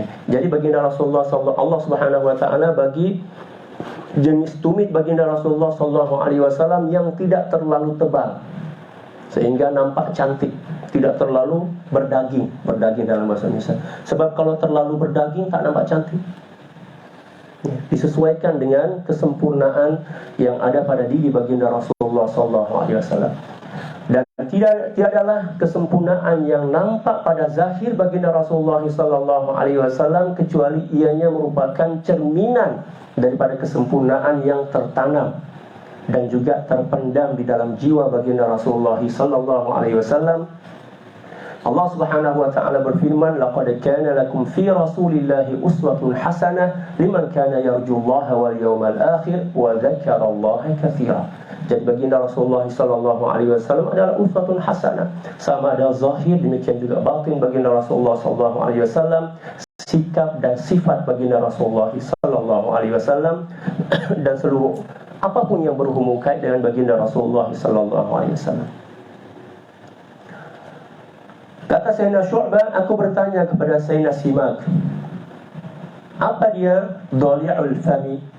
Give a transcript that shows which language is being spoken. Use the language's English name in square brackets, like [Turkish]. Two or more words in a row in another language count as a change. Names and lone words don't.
[Malay] Jadi baginda Rasulullah [Arabic] الله سبحانه وتعالى [Malay] bagi jenis tumit baginda Rasulullah [Arabic] صلى الله عليه وسلم [Malay] yang tidak terlalu tebal sehingga nampak cantik, tidak terlalu berdaging dalam bahasa Indonesia. Sebab kalau terlalu berdaging tak nampak cantik. Ya, disesuaikan dengan kesempurnaan yang ada pada diri baginda Rasulullah [Arabic] صلى الله عليه وسلم. [Malay] Dan tiadalah kesempurnaan yang nampak pada zahir baginda Rasulullah [Arabic] صلى الله عليه وسلم [Malay] kecuali ianya merupakan cerminan daripada kesempurnaan yang tertanam dan juga terpendam di dalam jiwa baginda Rasulullah [Arabic] صلى الله عليه وسلم. الله سبحانه وتعالى berfirman, لقد كان لكم في رسول الله أسوة حسنة لمن كان يرجو الله واليوم الآخر وذكر الله كثيرا. [Malay] Jadi baginda Rasulullah [Arabic] صلى الله عليه وسلم [Malay] adalah [Arabic] أسوة حسنة. [Malay] Sama ada zahir, demikian juga batin baginda Rasulullah [Arabic] صلى الله عليه وسلم, [Malay] sikap dan sifat baginda Rasulullah [Arabic] صلى الله عليه وسلم [Malay] dan seluruh apapun yang berhubung kait dengan baginda Rasulullah [Arabic] صلى الله عليه وسلم. [Malay] Kata Sayyidina Syu'bah, aku bertanya kepada Sayyidina Simak, apa dia [Arabic] ضليع الفم?